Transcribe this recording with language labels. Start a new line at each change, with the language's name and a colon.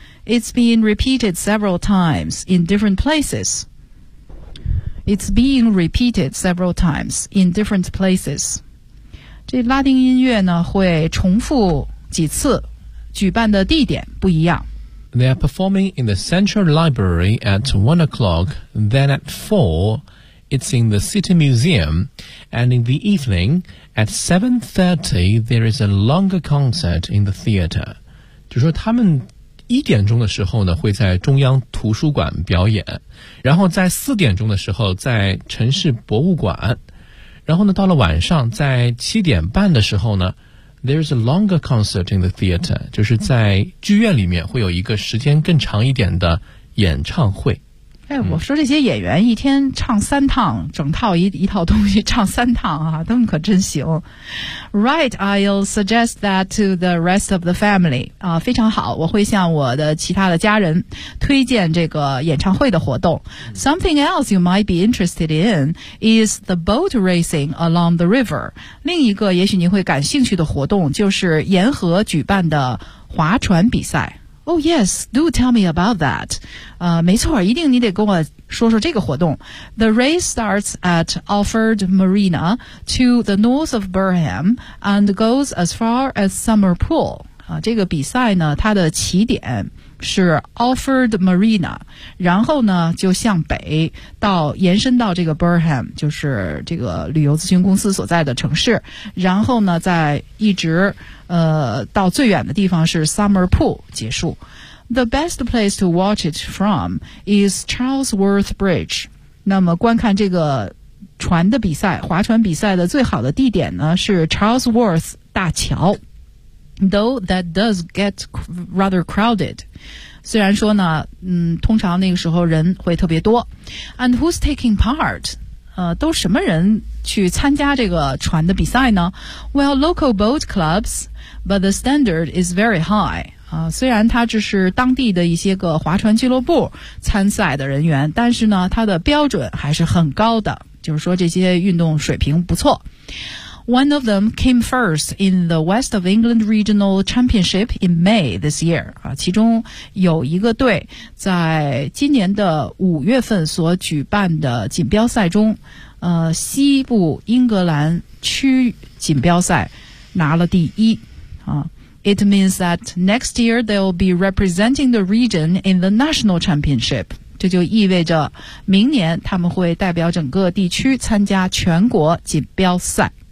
English: It's being repeated several times in different places. It's being repeated several times in different places.
Chinese: 这拉丁音乐呢会重复几次，举办的地点不一样。
English: They are performing in the Central Library at 1 o'clock, then at 4, it's in the City Museum, and in the evening, at 7:30, there is a longer concert in the theater.
Chinese: 就说他们一点钟的时候呢会在中央图书馆表演，然后在四点钟的时候在城市博物馆，然后呢到了晚上在七点半的时候呢
English: There is a longer concert in the theater，
Chinese: 就是在剧院里面会有一个时间更长一点的演唱会。哎，我说这些演员一天唱三趟，整套 一套东西唱三趟啊，他们可真行。
English: Right, I'll suggest that to the rest of the family、
Chinese: 非常好，我会向我的其他的家人推荐这个演唱会的活动。
English: Something else you might be interested in is the boat racing along the river.
Chinese: 另一个也许您会感兴趣的活动就是沿河举办的划船比赛。
English: Oh yes, do tell me about that.
Chinese: 没错，一定你得跟我说说这个活动。
English: The race starts at Alford Marina to the north of Burham and goes as far as Summer Pool.
Chinese: 这个比赛呢，它的起点是 Alford Marina， 然后呢就向北到延伸到这个 Burham， 就是这个旅游咨询公司所在的城市，然后呢再一直到最远的地方是 Summer Pool 结束。
English: The best place to watch it from is Charlesworth Bridge。
Chinese: 那么观看这个船的比赛，划船比赛的最好的地点呢是 Charlesworth 大桥。
English: Though that does get rather crowded.
Chinese: 虽然说呢，通常那个时候人会特别多。
English: And who's taking part?
Chinese: 都什么人去参加这个船的比赛呢？
English: Well, local boat clubs, but the standard is very high.
Chinese: 虽然它只是当地的一些个划船俱乐部参赛的人员，但是呢，它的标准还是很高的，就是说这些运动水平不错。
English: One of them came first in the West of England Regional Championship in May this year.
Chinese: 其中有一个队在今年的五月份所举办的锦标赛中，西部英格兰区锦标赛拿了第一。
English: It means that next year they'll be representing the region in the National Championship.
Chinese: 这就意味着明年他们会代表整个地区参加全国锦标赛。